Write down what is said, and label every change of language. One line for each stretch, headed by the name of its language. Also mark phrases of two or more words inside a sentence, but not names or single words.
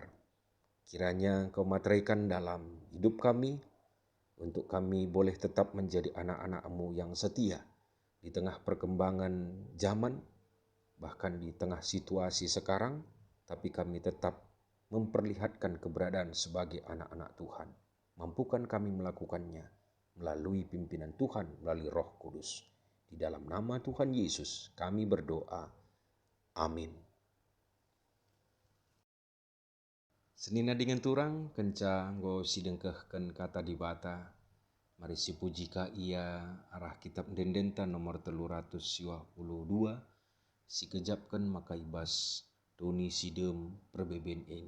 Indonesian: Kiranya Engkau materaikan dalam hidup kami, untuk kami boleh tetap menjadi anak-anak-Mu yang setia di tengah perkembangan zaman, bahkan di tengah situasi sekarang, tapi kami tetap memperlihatkan keberadaan sebagai anak-anak Tuhan. Mampukan kami melakukannya melalui pimpinan Tuhan, melalui Roh Kudus. Di dalam nama Tuhan Yesus kami berdoa. Amin.
Batak Karo: Senina dengan turang, kenca nggo sidengkehken kata di bata. Mari si puji ka ia arah kitab dendenta nomor 352. Si kejapkan maka ibas doni sidem perbeben endah.